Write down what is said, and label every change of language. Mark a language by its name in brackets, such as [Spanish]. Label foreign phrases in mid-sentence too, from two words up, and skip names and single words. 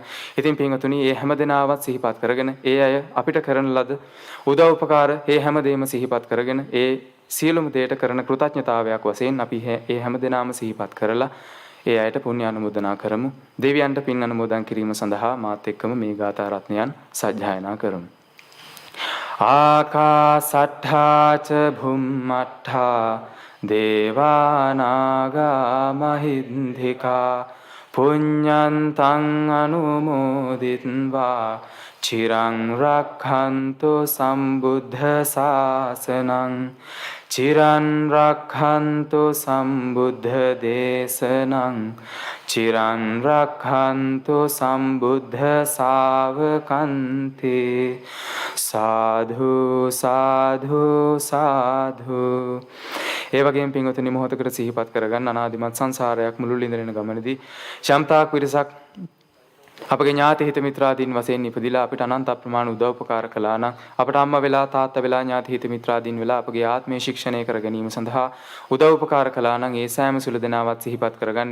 [Sinhala] ඉතින් පින්වතුනි මේ හැම දෙනාවත් සිහිපත් කරගෙන ඒ අය අපිට කරන ලද උදව් උපකාර ඒ හැම දෙයක්ම සිහිපත් කරගෙන ඒ සියලුම දේට කරන කෘතඥතාවයක් වශයෙන් අපි ඒ හැම දෙනාම සිහිපත් කරලා ඒ අයට පුණ්‍ය අනුමෝදනා කරමු. දෙවියන්ට පින් අනුමෝදන් කිරීම සඳහා මාත් එක්කම මේ ගාථා රත්නයන් සජ්ජායනා කරමු. [Pali] ආකාසට්ඨා ච භුම්මට්ඨා දේවානාගා මහින්దికා පුඤ්ඤන්තං අනුමෝදිත්වා චිරං රක්ඛන්තු සම්බුද්ධ ශාසනං චිරන් රක්ඛන්තු සම්බුද්ධ දේශනං චිරන් රක්ඛන්තු සම්බුද්ධ ශාවකන්ති. සාධු සාධු සාධු. [Sinhala] ඒ වගේම පින්වතුනි මොහොතකට සිහිපත් කරගන්න අනාදිමත් සංසාරයක් මුළුල්ලේ ඉඳගෙන ගමනේදී ශම්තාක් විරසක් අපගේ ඥාති හිත මිත්‍රාදීන් වශයෙන් ඉපදිලා අපිට අනන්ත අප්‍රමාණ උදව් උපකාර කළා නම් අපට අම්මා වෙලා තාත්තා වෙලා ඥාති හිත මිත්‍රාදීන් වෙලා අපගේ ආත්මය ශික්ෂණය කර ගැනීම සඳහා උදව් උපකාර කළා නම් ඒ සෑම සුළු දෙනාවත් සිහිපත් කරගන්න.